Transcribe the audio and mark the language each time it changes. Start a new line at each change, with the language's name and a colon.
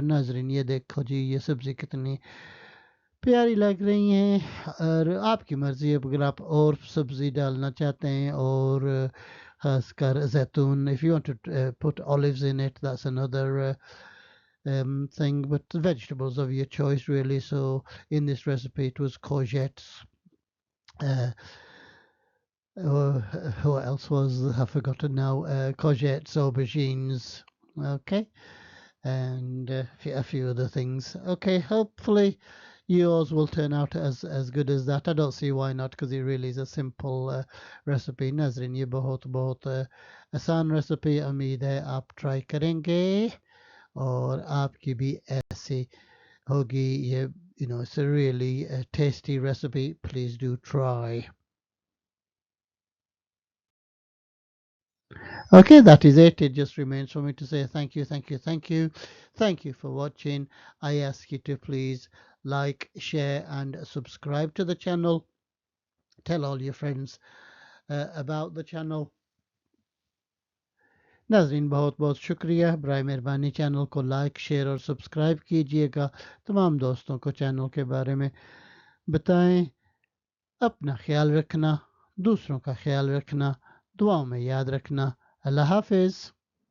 Hindi: नाजरीन ये देखो जी ये सब्ज़ी कितनी प्यारी लग रही हैं और आपकी मर्ज़ी है अगर आप और सब्ज़ी डालना चाहते हैं और खासकर जैतून
English: if you want to put olives in it that's another thing but the vegetables of your choice really so in this recipe it was courgettes uh, Oh, what else was I've forgotten now? Courgettes, aubergines. Okay, and a few other things. Okay, hopefully yours will turn out as good as that. I don't see why not because it really is a simple recipe.
Hindi: नाज़रीन ये बहुत बहुत आसान recipe उम्मीद है आप try करेंगे और आपकी भी ऐसी होगी ये
English: it's a really tasty recipe. Please do try. Okay, that is it. It just remains for me to say thank you, thank you, thank you. Thank you for watching. I ask you to please like, share, and subscribe to the channel. Tell all your friends about the channel.
Hindi: नाजरीन बहुत बहुत शुक्रिया बराए मेहरबानी channel को like share और subscribe कीजिएगा तमाम दोस्तों को चैनल के बारे में बताएं अपना ख्याल रखना दूसरों का ख्याल रखना दुआओं में याद रखना अल्लाह हाफिज़